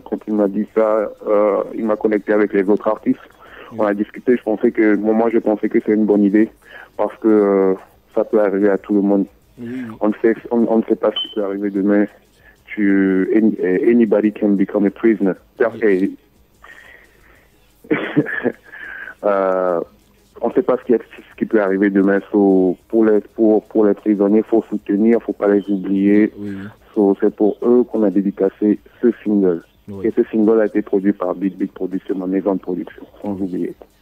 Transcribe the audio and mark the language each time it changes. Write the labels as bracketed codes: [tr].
[fr] Quand il m'a dit ça, il m'a connecté avec les autres artistes. Oui. On a discuté. Je pensais que c'est une bonne idée parce que ça peut arriver à tout le monde. Oui. On ne sait pas ce qui peut arriver demain. [en] Anybody can become a prisoner. Okay. [fr] On ne sait pas ce qui peut arriver demain. Pour les prisonniers, il faut soutenir, il ne faut pas les oublier. Oui. C'est pour eux qu'on a dédicacé ce single. Oui. Et ce single a été produit par Big Production, ma maison de production, sans oublier.